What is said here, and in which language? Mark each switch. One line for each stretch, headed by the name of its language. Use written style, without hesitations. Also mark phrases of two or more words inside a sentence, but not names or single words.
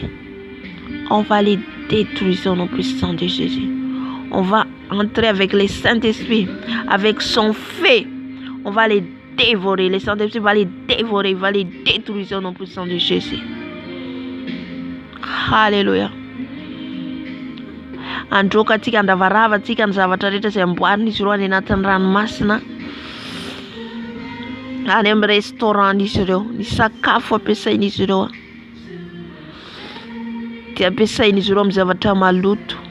French: On va les détruire au nom puissant de Jésus. On va entrer avec le Saint-Esprit, avec son feu. On va les dévorer. Le Saint-Esprit va les dévorer, va les détruire au nom puissant de Jésus. Haleluya.
Malagasy: Androka atsika andavarava atsika ny zavatra rehetra izay amboarina izy ireo any anatin'ny ranomasina. Any amin'ny restaurant izy ireo, ny sakafo ampiasain'izy ireo dia ampiasain'izy ireo amin'ny zavatra maloto.